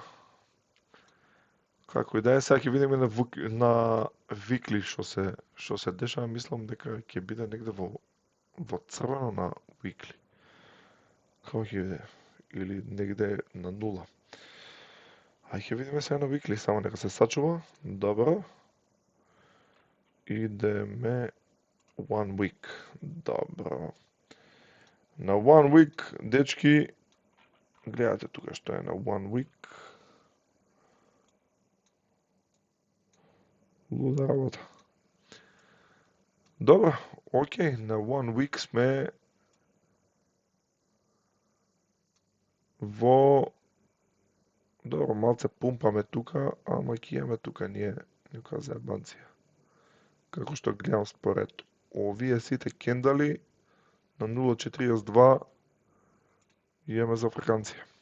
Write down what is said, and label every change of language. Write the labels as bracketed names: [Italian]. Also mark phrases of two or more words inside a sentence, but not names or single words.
[Macedonian] Како и да е, сега ќе видиме на викли што се дешава, мислам дека ќе биде негде во црвено на викли. Како ќе биде? или негде на 0. Ај ќе видиме сега на weekly, само нека се сачува. Добро. Идеме [English] one week. [Macedonian] Добро. На [English] one week, [Macedonian] дечки, гледате тука што е на [English] one week. [Macedonian] Луда работа. Добро, окей, на [English] one week [Macedonian] сме во... Добро, малце пумпаме тука, ама ќе имаме тука ние нека заебанција. Како што гледам според овие сите кендали на 0.42 имаме за фраканција.